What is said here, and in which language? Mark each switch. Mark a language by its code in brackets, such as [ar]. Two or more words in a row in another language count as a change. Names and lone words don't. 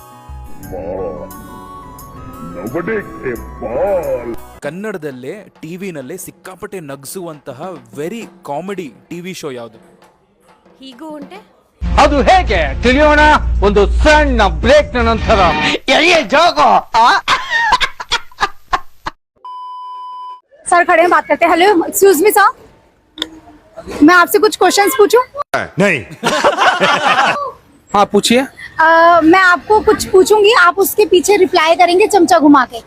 [kn] ಕನ್ನಡದಲ್ಲೇ ಟಿವಿನಲ್ಲಿ ಸಿಕ್ಕಾಪಟ್ಟೆ ನಗಿಸುವಂತಹ [en] very comedy TV show [kn] ಯಾವುದು? ಹೀಗೂ ಉಂಟೆ. ಅದು ಹೇಗೆ ತಿಳಿಯೋಣ ಒಂದು ಸಣ್ಣ ಬ್ರೇಕ್ ನಂತರ. [hi] सर खड़े हैं, बात करते हैं. हेलो, [en] excuse me sir, [hi] मैं आपसे कुछ क्वेश्चंस पूछूं? नहीं. हाँ पूछिए. मैं आपको कुछ पूछूंगी, आप उसके पीछे रिप्लाई करेंगे चमचा घुमा के.